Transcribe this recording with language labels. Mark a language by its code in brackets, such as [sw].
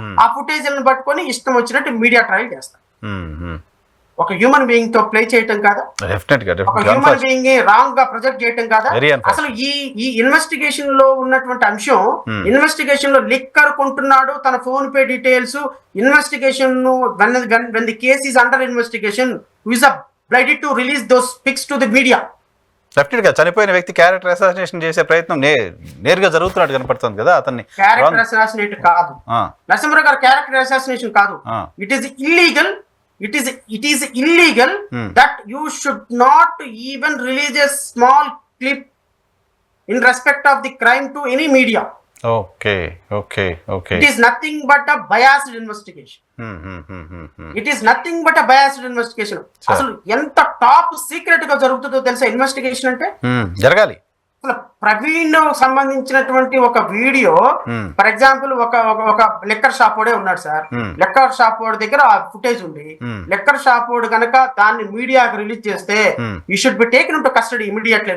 [te] ఆ ఫుటేజ్లను పట్టుకొని ఇష్టం వచ్చినట్టు మీడియా ట్రయల్ చేస్తారు. ఒక హ్యూమన్ బీయింగ్ తో ప్లే చేయటం కాదా? ఒక హ్యూమన్ బీయింగ్ రాంగ్ గా ప్రొజెక్ట్ చేయటం కాదా? అసలు ఈ ఇన్వెస్టిగేషన్ లో ఉన్నటువంటి అంశం, ఇన్వెస్టిగేషన్ లో లిక్కర్ కొంటున్నాడు, తన phone pay details, investigation [en] when the case is under investigation, who is obliged to release those pics to the media. [te] Definite గా చనిపోయిన వ్యక్తి క్యారెక్టర్ అసాసినేషన్ చేసే ప్రయత్నం నేరుగా జరుగుతున్నట్టు కనపడుతుంది కదా. అతన్ని క్యారెక్టర్ అసాసినేట్ కాదు నరసింహరావు గారు, క్యారెక్టర్ అసాసినేషన్ కాదు. [en] It is illegal. It is illegal that you should not even release a small clip in respect of the crime to any media. Okay. It is nothing but a biased investigation. It is nothing but a biased investigation. [te] అసలు ఎంత top secret గా జరుగుతుందో తెలుసా investigation అంటే? జరగాలి. అసలు ప్రవీణ్ సంబంధించినటువంటి ఒక వీడియో, ఫర్ ఎగ్జాంపుల్ ఒక లెక్కర్ షాప్ వాడే ఉన్నాడు సార్, లెక్కర్ షాప్ వాడి దగ్గర ఆ ఫుటేజ్ ఉంది. లెక్కర్ షాప్ వాడు కనుక దాన్ని మీడియాకి రిలీజ్ చేస్తే [en] You should be taken to custody immediately.